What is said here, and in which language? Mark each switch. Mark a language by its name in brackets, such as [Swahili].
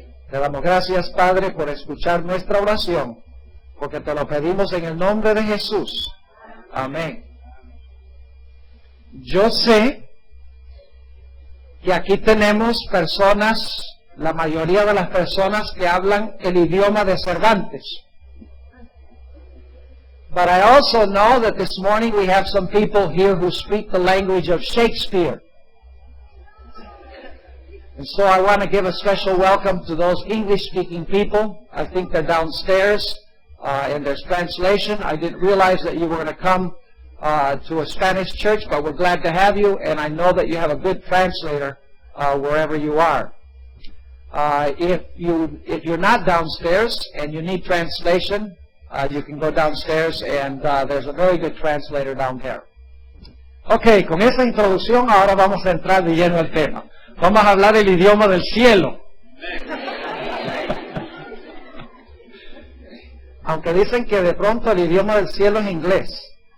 [Spanish] Te damos gracias, Padre, por escuchar nuestra oración, porque te lo pedimos en el nombre de Jesús. Amén. Yo sé que aquí tenemos personas, la mayoría de las personas que hablan el idioma de Cervantes. [English] But I also know that this morning we have some people here who speak the language of Shakespeare. And so I want to give a special welcome to those English-speaking people. I think they're downstairs and there's translation. I didn't realize that you were going to come to a Spanish church, but we're glad to have you, and I know that you have a good translator wherever you are. If you're not downstairs and you need translation, you can go downstairs and there's a very good translator down there. [Spanish] Ok, con esa introducción ahora vamos a entrar de lleno al tema. Vamos a hablar el idioma del cielo. Aunque dicen que de pronto el idioma del cielo es inglés.